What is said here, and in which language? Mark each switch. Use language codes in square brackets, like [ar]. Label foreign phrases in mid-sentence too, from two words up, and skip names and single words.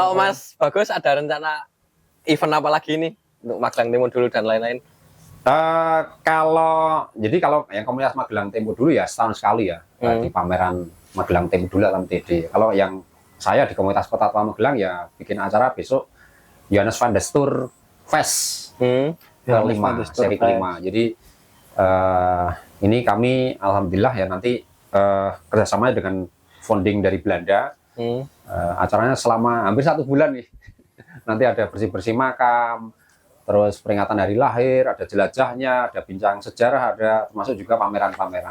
[id] Kalau Mas Bagus ada rencana event apa lagi nih untuk Magelang Timur dulu dan lain-lain? Kalau yang komunitas Magelang Timur dulu ya setahun sekali ya di pameran Magelang Timur dulu atau MTD. Kalau yang saya di komunitas Kota Tua Magelang ya bikin acara besok Johannes van der Stur Fest Johannes van kelima, der Stur seri Fest. kelima. Jadi ini kami alhamdulillah ya nanti kerjasama dengan founding dari Belanda. Acaranya selama hampir 1 bulan nih. Nanti ada bersih-bersih makam, terus peringatan hari lahir, ada jelajahnya, ada bincang sejarah, ada termasuk juga pameran-pameran.